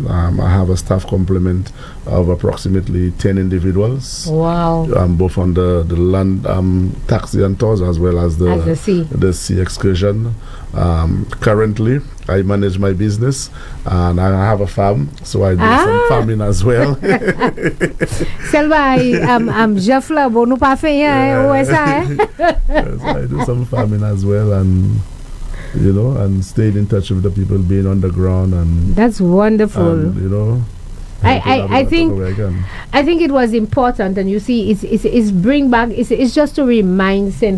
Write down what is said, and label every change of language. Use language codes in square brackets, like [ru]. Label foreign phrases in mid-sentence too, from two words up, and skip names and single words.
[en] I have a staff complement of approximately 10 individuals. Wow. Both on the land taxi and tours as well as the sea excursion. Currently, I manage my business and I have a farm, so I do some farming as well. Selva, Jafla, bonu pa fe yes, I do some farming as well, and you know, and stayed in touch with the people, being on the ground, and that's wonderful. And, you know, I think it was important, and you see, it's bring back. It's just to remind St.